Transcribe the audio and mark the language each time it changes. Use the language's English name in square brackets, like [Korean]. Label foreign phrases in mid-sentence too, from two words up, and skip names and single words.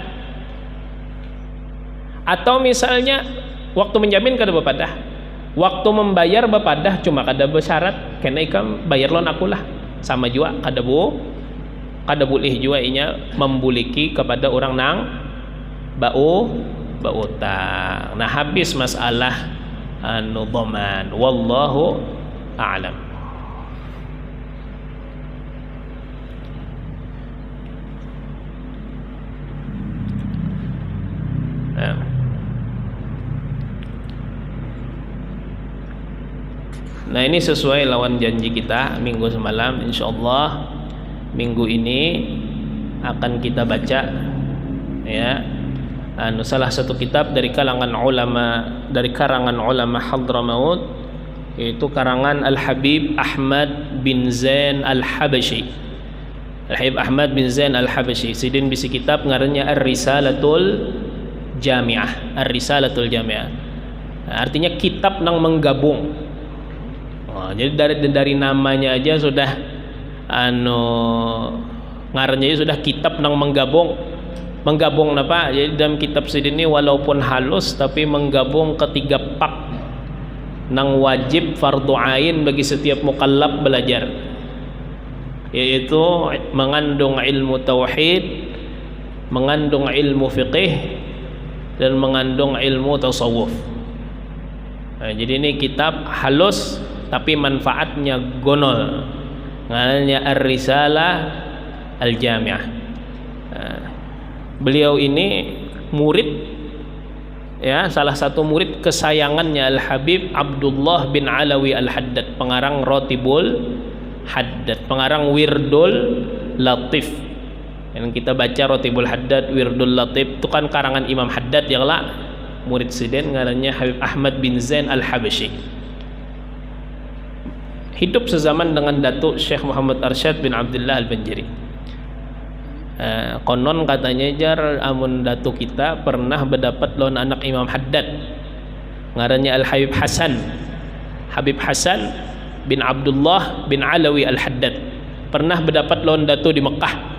[Banjar] Atau misalnya waktu menjamin kada bepadah, waktu membayar bepadah cuma kada bersyarat kena ikam bayar lon aku lah, sama juga kada boleh juga inya membuliki kepada orang nang utang. Nah habis masalah dhaman, [Arabic] والله أعلم. [Banjar] Nah ini sesuai lawan janji kita minggu semalam. [Indonesian] Insyaallah minggu ini akan kita baca ya salah satu kitab dari karangan ulama Hadramaut, yaitu karangan Al-Habib Ahmad bin Zain Al-Habashi. [Banjar] Al-Habib Ahmad bin Zain Al-Habashi sidin bisi kitab ngarannya Ar-Risalatul Jami'ah. Ar-Risalatul Jami'ah artinya kitab nang menggabung. Jadi dari namanya aja sudah ngarannya sudah kitab nang menggabung. menggabung apa? Jadi dalam kitab sidin ini walaupun halus tapi menggabung ketiga pak nang wajib fardu ain bagi setiap mukallaf belajar, yaitu mengandung ilmu tauhid, mengandung ilmu fiqih, dan mengandung ilmu tasawuf. Nah, jadi ini kitab halus tapi manfaatnya gonol, namanya Ar-Risalah Al-Jami'ah. [Indonesian] Nah, beliau ini murid, ya, salah satu murid kesayangannya Al-Habib Abdullah bin Alawi Al-Haddad, pengarang Rotibul Haddad, pengarang Wirdul Latif. Yang kita baca Rotibul Haddad, [Banjar] Wirdul Latif itu kan karangan Imam Haddad yang lah murid sidin ngarannya Habib Ahmad bin Zain Al-Habsyi. [Indonesian] Hidup sezaman dengan Datuk Syekh Muhammad Arsyad bin Abdullah Al-Banjari. [Banjar] Konon katanya jar amun datuk kita pernah berdapat lawan anak Imam Haddad ngarannya Al-Habib Hasan, Habib Hasan bin Abdullah bin Alawi Al-Haddad, pernah berdapat lawan datuk di Mekah.